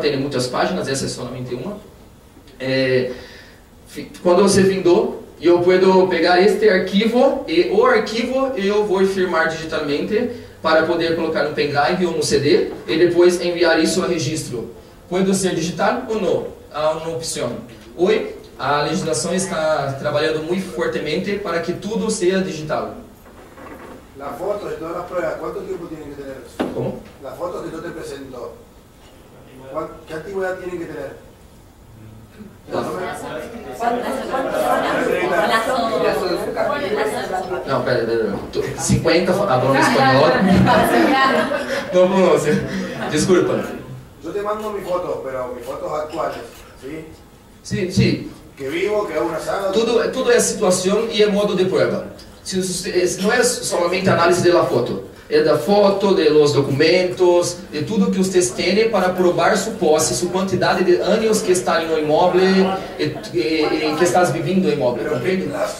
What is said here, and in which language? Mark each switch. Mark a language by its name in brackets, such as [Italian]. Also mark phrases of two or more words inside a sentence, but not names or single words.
[Portuguese] Tem muitas páginas, essa é somente uma. Quando você findou, eu posso pegar este arquivo, e o arquivo eu vou firmar digitalmente para poder colocar no pendrive ou no CD, e depois enviar isso a registro. Pode ser digital ou não? Há uma opção. Hoje, a legislação está trabalhando muito fortemente para que tudo seja digital. [Spanish] Las fotos y todas las pruebas, ¿cuánto tiempo tienen que tener? ¿Cómo? Las fotos que yo te presento, ¿qué antigüedad tienen que tener? [Portuguese] Não, pera. 50 falando espanhol. Não pronuncia. Desculpa. [Spanish] Yo te mando mis fotos, pero mis fotos actuales, ¿sí? Sí, sí. Que vivo, que hago una saga. [Portuguese] Tudo é situação e é modo de prova. Não é somente análise da foto, é da foto, dos documentos, de tudo que vocês têm para provar sua posse, sua quantidade de anos que está no imóvel e que estás vivendo no imóvel, compreende?